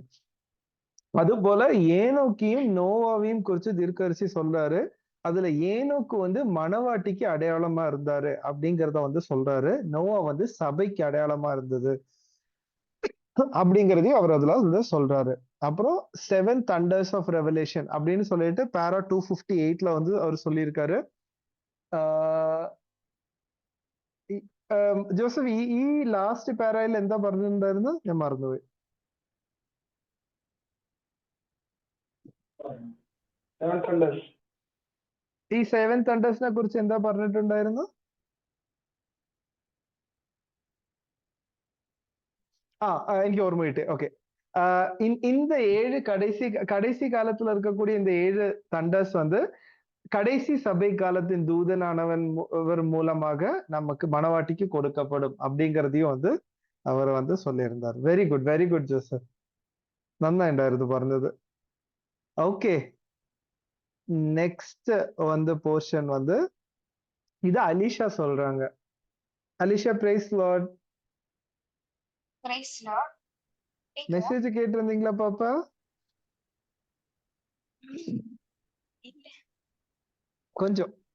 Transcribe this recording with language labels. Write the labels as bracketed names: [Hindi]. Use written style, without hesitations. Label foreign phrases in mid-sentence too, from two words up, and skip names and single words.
[Tamil] அது போல ஏனோக்கையும் நோவாவையும் குறிச்சு தீர்க்கதரிசி சொல்றாரு. அதுல ஏனோக்கு வந்து மணவாட்டிக்கு அடையாளமா இருந்தாரு அப்படிங்கிறத வந்து சொல்றாரு. நோவா வந்து சபைக்கு அடையாளமா இருந்தது அப்படிங்கிறதையும் அவர் அதுல வந்து சொல்றாரு. அப்புறம் 7 [English] thunders of revelation [Tamil] அப்படின்னு சொல்லிட்டு பேரா 258ல வந்து அவர் சொல்லியிருக்காரு. [Malayalam] ജോസഫ് ഈ ലാസ്റ്റ് പാരയിൽ എന്താ പറഞ്ഞിട്ടുണ്ടായിരുന്നു? ഞാൻ മറന്നുപോയി. ഈ 7 thundersനെ കുറിച്ച് എന്താ പറഞ്ഞിട്ടുണ്ടായിരുന്നു? എനിക്ക് ഓർമ്മ കിട്ടി. [Tamil] ஓகே, இந்த 7 கடைசி காலத்துல இருக்கக்கூடிய இந்த 7 தண்டர்ஸ் வந்து கடைசி சபை காலத்தின் தூதனானவர் மூலமாக நமக்கு மணவாட்டிக்கு கொடுக்கப்படும் அப்படிங்கிறதையும் வந்து அவர் வந்து சொல்லியிருந்தார். [English] very good, very good [Tamil] ஜோசப், [Malayalam] നന്നായിണ്ടായിരുന്നു പറഞ്ഞത്. [Tamil] ஓகே, நெக்ஸ்ட் வந்து போர்ஷன் வந்து இது அலிஷா சொல்றாங்க. அலிஷா, [English] praise Lord. praise Lord. [Tamil] மெசேஜ் கேட்டிருந்தீங்களா பாப்பா? கொஞ்சம்.